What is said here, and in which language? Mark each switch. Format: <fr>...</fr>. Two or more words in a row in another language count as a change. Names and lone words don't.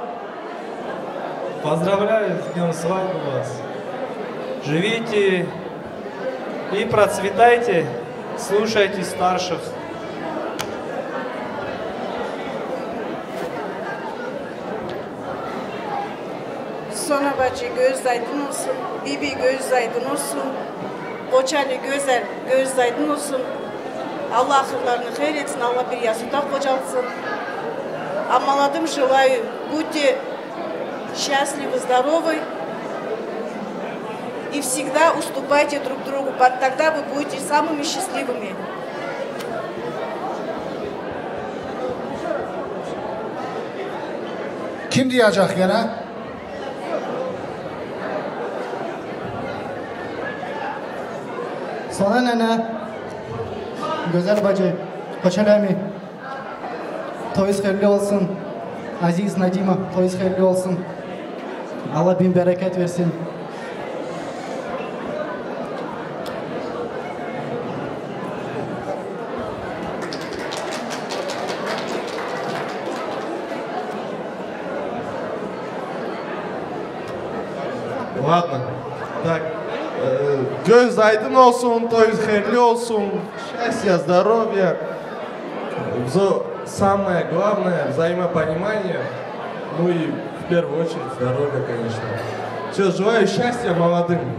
<ru>Поздравляю с днем свадьбы вас. Живите и процветайте, слушайте старших.</ru> <tr>Sona bacı göz aydın olsun, Bibi göz aydın olsun, Koçeli güzel göz aydın olsun. Allah ahırlarını hayır etsin, Allah bir yasуда kocalsın.</tr> <ru>А молодым желаю, будьте счастливы, здоровы и всегда уступайте друг другу, тогда вы будете самыми счастливыми.</ru> <tr>Kim diyecek gene? Sana nene, güzel bacı, Koçeli mi? Toyuz hayırlı olsun. Aziz Nadima, toyuz hayırlı olsun. Allah bin bereket versin.</tr> <ru>Ладно. Так,</ru> <tr>göz aydın olsun, toyuz hayırlı olsun.</tr> <ru>Счастья, здоровья. Самое главное взаимопонимание. Ну и в первую очередь здоровья, конечно. Все, желаю счастья молодым.</ru>